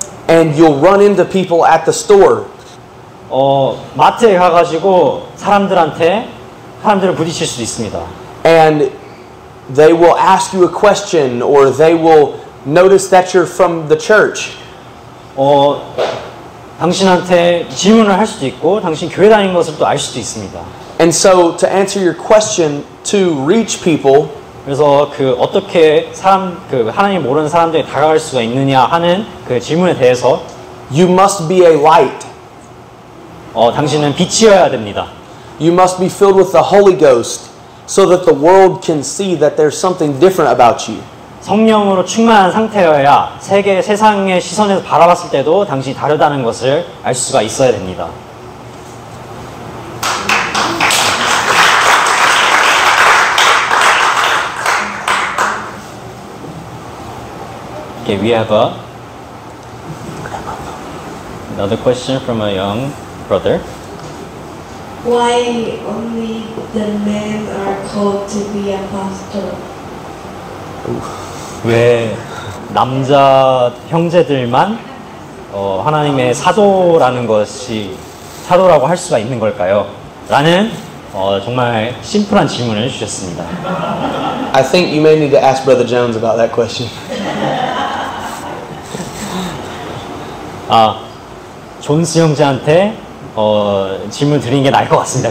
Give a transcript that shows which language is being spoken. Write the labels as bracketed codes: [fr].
[en] And you'll run into people at the store. [ko] 마트에 가가지고 사람들을 부딪힐 수 있습니다. [en] And they will ask you a question or they will notice that you're from the church. [ko] 당신한테 질문을 할 수도 있고 당신 교회 다니는 것을 또 알 수도 있습니다. [en] And so to answer your question, to reach people, [ko] 그래서 어떻게 하나님 모르는 사람들이 다가갈 수가 있느냐 하는 그 질문에 대해서 [en] you must be a light. [ko] 당신은 빛이어야 됩니다. [en] You must be filled with the Holy Ghost so that the world can see that there's something different about you. [ko] 성령으로 충만한 상태여야 세상의 시선에서 바라봤을 때도 당신이 다르다는 것을 알 수가 있어야 됩니다. [en] Okay, we have another question from a young brother. Why only the men are called to be a pastor? [ko] 왜 남자 형제들만 하나님의 사도라고 할 수가 있는 걸까요? 라는 정말 심플한 질문을 주셨습니다. [en] I think you may need to ask Brother Jones about that question. [ko] 존스 형제한테 질문 드리는 게 나을 것 같습니다.